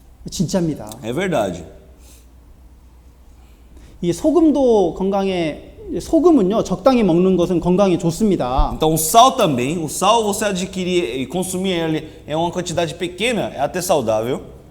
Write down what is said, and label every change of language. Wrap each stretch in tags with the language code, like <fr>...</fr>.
<ko>진짜입니다.</ko> <pt>É verdade.</pt> <ko>이 소금도 소금은요 적당히 먹는 것은 건강에 좋습니다.</ko> <pt>Então o sal também, o sal você adquirir e consumir ele é uma quantidade pequena, é até saudável.</pt>